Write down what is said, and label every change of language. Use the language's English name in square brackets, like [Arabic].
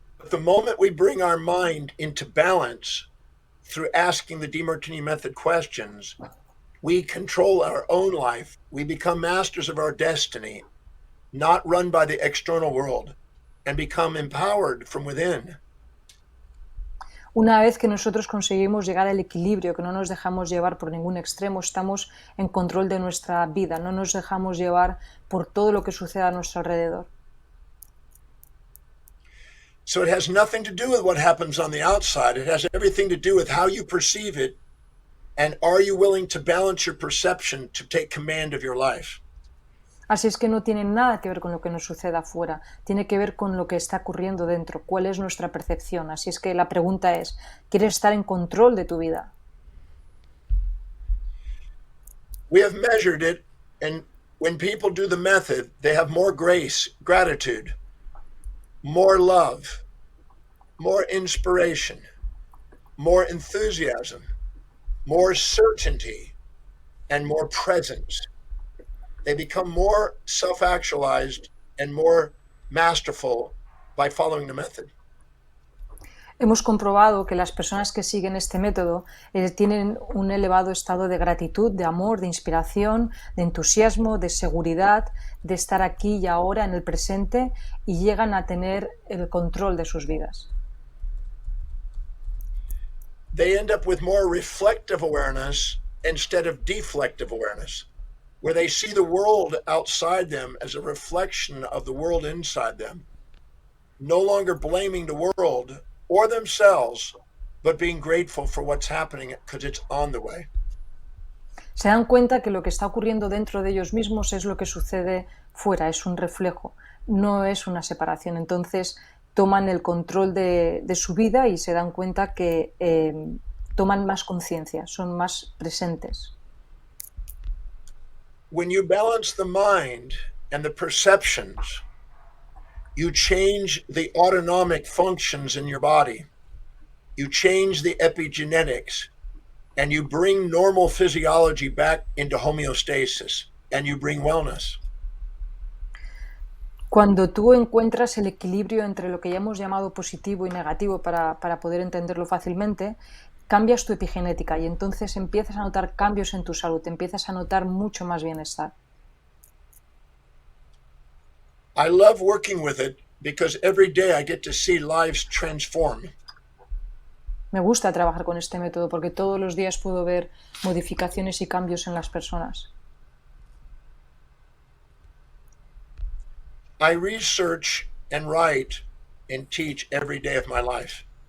[English] The moment we bring our mind into balance through asking the D Martini Method questions, we control our own life. We become masters of our destiny, not run by the external world, and become empowered from within. [Spanish] Una vez que nosotros conseguimos llegar al equilibrio, que no nos dejamos llevar por ningún extremo, estamos en control de nuestra vida, no nos dejamos llevar por todo lo que suceda a nuestro alrededor. [English] So it has nothing to do with what happens on the outside. It has everything to do with how you perceive it, and are you willing to balance your perception to take command of your life? [Spanish] Así es que no tiene nada que ver con lo que nos suceda afuera, tiene que ver con lo que está ocurriendo dentro, cuál es nuestra percepción. Así es que la pregunta es, ¿quieres estar en control de tu vida? [English] We have measured it, and when people do the method, they have more grace, gratitude, more love, more inspiration, more enthusiasm, more certainty, and more presence. They become more self-actualized and more masterful by following the method. [Spanish] Hemos comprobado que las personas que siguen este método tienen un elevado estado de gratitud, de amor, de inspiración, de entusiasmo, de seguridad, de estar aquí y ahora en el presente y llegan a tener el control de sus vidas. [English] They end up with more reflective awareness instead of deflective awareness, where they see the world outside them as a reflection of the world inside them, no longer blaming the world or themselves, but being grateful for what's happening because it's on the way. [Spanish] Se dan cuenta que lo que está ocurriendo dentro de ellos mismos es lo que sucede fuera, es un reflejo, no es una separación. Entonces toman el control de su vida y se dan cuenta que toman más conciencia, son más presentes. [English] When you balance the mind and the perceptions, you change the autonomic functions in your body. You change the epigenetics. and you bring normal physiology back into homeostasis, and you bring wellness. [Spanish] Cuando tú encuentras el equilibrio entre lo que ya hemos llamado positivo y negativo para poder entenderlo fácilmente, cambias tu epigenética y entonces empiezas a notar cambios en tu salud, empiezas a notar mucho más bienestar. [English] I love working with it because every day I get to see lives transform. [Spanish] Me gusta trabajar con este método porque todos los días puedo ver modificaciones y cambios en las personas. [English] I research and write and teach every day of my life,